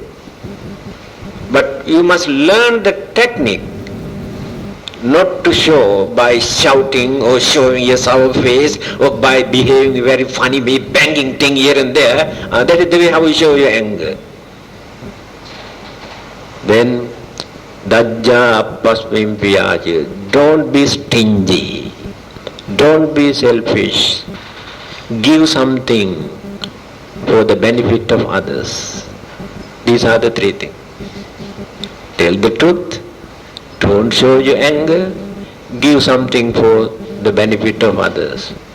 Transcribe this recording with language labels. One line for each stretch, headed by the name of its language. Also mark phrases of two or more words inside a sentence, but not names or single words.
English: But you must learn the technique not to show by shouting or showing your sour face or by behaving very funny, banging thing here and there. That is the way how you show your anger. Then,
Pali: Dajja appasmim piyachi,
English: don't be stingy, don't be selfish, give something for the benefit of others. These are the three things. Tell the truth, don't show your anger, give something for the benefit of others.